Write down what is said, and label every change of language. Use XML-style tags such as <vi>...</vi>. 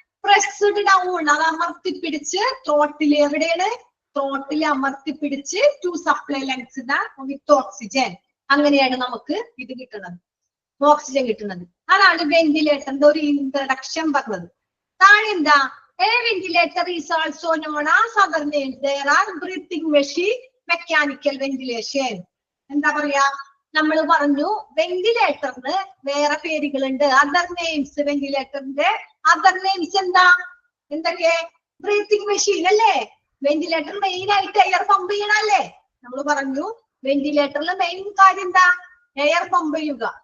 <en>pressed down,</en> <ml>അത് അമർത്തിപ്പിടിച്ച് throttle, എവിടെയാണ്? Throttle അമർത്തിപ്പിടിച്ച്</ml> <en>To supply lungs with oxygen.</en> <ml>അങ്ങനെയാണ് നമുക്ക് ഇത് കിട്ടുന്നത്, ഓക്സിജൻ കിട്ടുന്നത്. അതാണ് വെന്റിലേറ്ററിന്റെ ഒരു ഇൻട്രഡക്ഷൻ പറഞ്ഞത്. താഴെ എന്താ?</ml> <en>A ventilator is also known as other names. There are breathing machine, mechanical ventilation.</en> <ml>എന്താ പറയാ? നമ്മൾ പറഞ്ഞു വെന്റിലേറ്ററിന് വേറെ പേരുകളുണ്ട്.</ml> <en>other names,</en> <ml>വെന്റിലേറ്ററിന്റെ അതർ നെയിംസ് എന്താ? എന്തൊക്കെ? ബ്രീത്തിങ് മെഷീൻ അല്ലേ? വെന്റിലേറ്റർ മെയിൻ ആയിട്ട് എയർ പമ്പ് ചെയ്യണല്ലേ? നമ്മൾ പറഞ്ഞു വെന്റിലേറ്ററിൽ മെയിൻ കാര്യം എന്താ? എയർ പമ്പ് ചെയ്യുക.</ml>